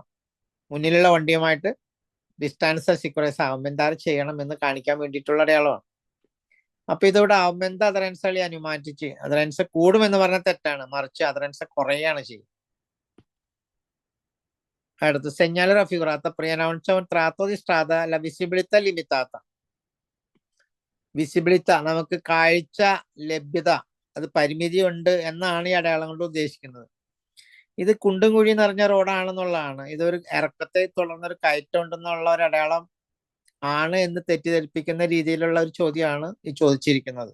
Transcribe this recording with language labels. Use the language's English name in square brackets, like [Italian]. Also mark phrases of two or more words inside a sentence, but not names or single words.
[Malayalam] മുന്നിലുള്ള വണ്ടിയുമായിട്ട് ഡിസ്റ്റൻസ് അസിക്കുറേസ് ആവുമെന്താറ് ചെയ്യണം എന്ന് കാണിക്കാൻ വേണ്ടിയിട്ടുള്ള അടയാളമാണ്. അപ്പൊ ഇതിവിടെ ആവുമെന്ത അദറൻസളി അനുമാനിച്ച് അദറൻസ് കൂടുമെന്ന് പറഞ്ഞാൽ തെറ്റാണ്, മറിച്ച് അദറൻസ് കുറയാണ് ചെയ്യുക. [Italian] അടുത്ത് segnale raffigurato preannuncia un tratto di strada la visibilità limitata. [Malayalam] വിസിബിലിറ്റ നമുക്ക് കാഴ്ച ലഭ്യത, അത് പരിമിതി ഉണ്ട് എന്നാണ് ഈ അടയാളം കൊണ്ട് ഉദ്ദേശിക്കുന്നത്. ഇത് കുണ്ടും കുഴി നിറഞ്ഞ റോഡാണെന്നുള്ളതാണ്. ഇതൊരു ഇറക്കത്തെ തുടർന്നൊരു കയറ്റം ഉണ്ടെന്നുള്ള ഒരു അടയാളം ആണ് എന്ന് തെറ്റിദ്ധരിപ്പിക്കുന്ന രീതിയിലുള്ള ഒരു ചോദ്യമാണ് ഈ ചോദിച്ചിരിക്കുന്നത്.